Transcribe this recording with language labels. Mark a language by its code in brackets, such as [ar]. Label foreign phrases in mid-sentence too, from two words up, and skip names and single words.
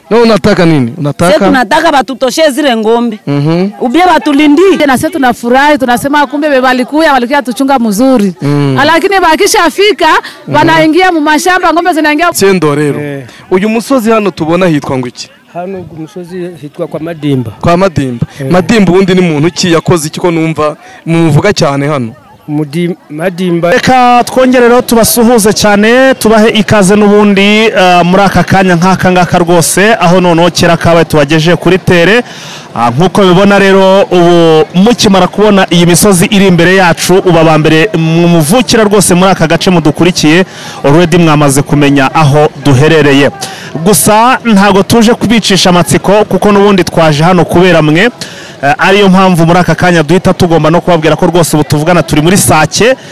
[sw] na unataka nini sisi tunataka batutoshe zile ngombe ubie batulindie na sisi tunafurahi tunasema kumbe walikuja tuchunga mzuri lakini bakishafika wanaingia mu mashamba ngombe zinaingia [rw] Sendo rero uyu musozi hano tubona hitwa ngwiki hano umusozi hitwa kwa Madimba Madimba ubundi ni muntu ki yakoze iki ko numva muvuga cyane hano Madimba reka twongerero tubasuhuze cyane tubahe ikaze n'ubundi muri aka kanya nk'aka ngaka rwose aho noneho kera kabaye tubageje kuri tere nkuko bibona rero ubu mukimara kubona iyi misozi iri imbere yacu uba mbere muvukira rwose muri aka gace mudukurikiye already mwamaze kumenya aho duherereye gusa ntago tuje kubicisha amatsiko kuko n'ubundi twaje hano kubera mwe ariyo mpamvu muri aka kanya duhita tugomba no kubabwira ko rwose ubu tuvugana turi muri Sake